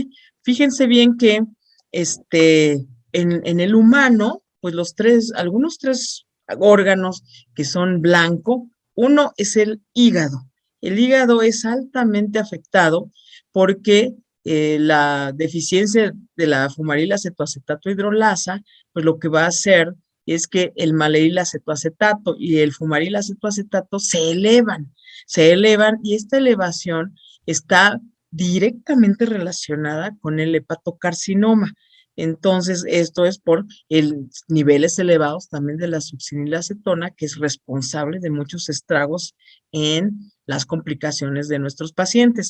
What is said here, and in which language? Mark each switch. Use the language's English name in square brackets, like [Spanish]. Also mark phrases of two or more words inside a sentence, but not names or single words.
[Spanish] Fíjense bien que en el humano, pues algunos tres órganos que son blanco, uno es el hígado. El hígado es altamente afectado porque la deficiencia de la fumaril acetoacetato hidrolasa, pues lo que va a hacer es que el maleil acetoacetato y el fumaril acetoacetato se elevan y esta elevación está directamente relacionada con el hepatocarcinoma. Entonces, esto es por niveles elevados también de la succinilacetona, que es responsable de muchos estragos en las complicaciones de nuestros pacientes.